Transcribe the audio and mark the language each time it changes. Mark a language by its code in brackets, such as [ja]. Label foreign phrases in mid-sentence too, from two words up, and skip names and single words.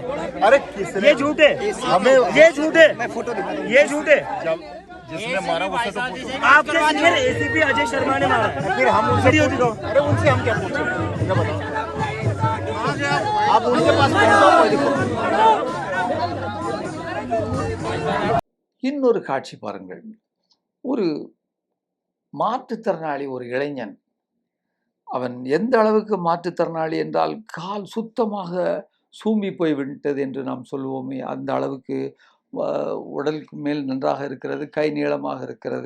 [hi] अरे किसने? ये झूठ है, हमें ये झूठ है, ये झूठ है। जिसने मारा उससे तो पूछो। आपके [en] senior ACP [hi] अजय शर्मा ने मारा। फिर हम उनसे वीडियो दिखाओ। अरे उनसे हम क्या पूछें? क्या बताओ? आप उनके पास पहुंचो, कोई दिक्कत नहीं। [ta] இன்னொரு காட்சி பாருங்கள். ஒரு மாற்றுத்திறனாளி, ஒரு இளைஞன். அவன் எந்த அளவுக்கு மாற்றுத்திறனாளி என்றால் கால் சுத்தமாக சூம்பி போய் விட்டது என்று நாம் சொல்லுவோமே, அந்த அளவுக்கு உடலுக்கு மேல் நன்றாக இருக்கிறது, கை நீளமாக இருக்கிறது.